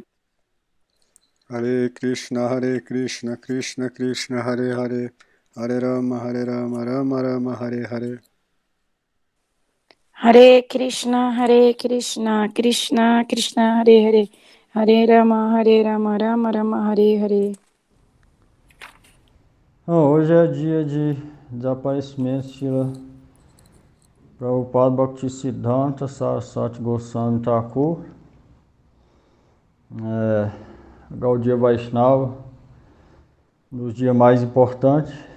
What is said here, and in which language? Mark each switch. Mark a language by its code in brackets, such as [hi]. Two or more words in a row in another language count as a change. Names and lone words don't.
[sa] Hare Krishna, Krishna Krishna, Hare Hare, Hare Rama, Rama Rama, Hare Hare. Hare Krishna, Krishna Krishna, Hare Hare, Hare Rama, Rama Rama, Hare Hare. [pt] Hoje é dia de desaparecimento de Srila Prabhupada Bhaktisiddhanta Saraswati Goswami Thakur, Gaudiya Vaishnava, um dos dias mais importantes.